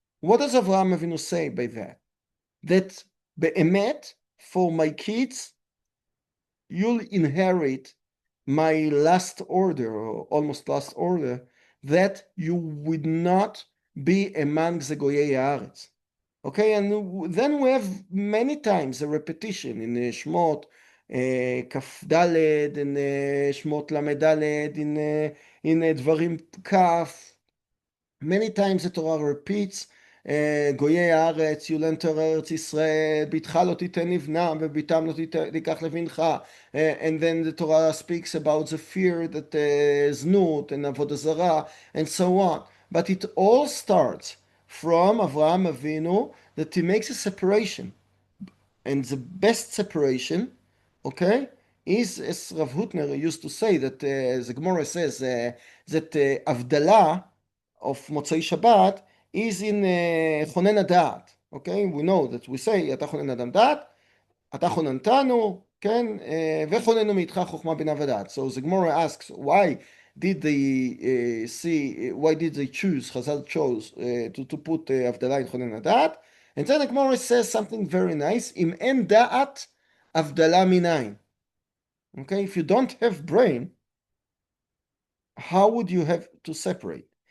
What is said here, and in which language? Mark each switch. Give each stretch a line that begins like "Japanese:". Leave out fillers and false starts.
English: What does Avraham Avinu say by that? That be'emet, for my kids, you'll inherit my last order, or almost last order, that you would not be among the Goyei Haaretz. Okay, and then we have many times a repetition in Shmot Kaf Daled, in Shmot Lamed Daled, in Dvarim Kaf. Many times the Torah repeats,
Hebrew: גויי הארץ,
English: you'll enter
Hebrew: ארץ ישראל, ביתך לא תיתן לבנם, וביתם לא תיקח לבנך.
English: And then the Torah speaks about the fear that זנות and avodah zarah, and so on. But it all starts from Avraham Avinu, that he makes a separation. And the best separation, okay, is, as Rav Hutner used to say, that the Gemara says that Avdala of Motzei Shabbat is in Chonen Da'at. Okay, we know that we say,
Hebrew: אתה חונן אדם דעת, אתה חוננתנו, כן, וחוננו מאיתך חוכמה בינה ודעת.
English: So the Gemara asks, why did they why did they choose, Chazal chose to put Avdala in Chonen Da'at? And then the Gemara says something very nice,
Hebrew: im en da'at Avdala minayin.
English: Okay, if you don't have brain, how would you have to separate?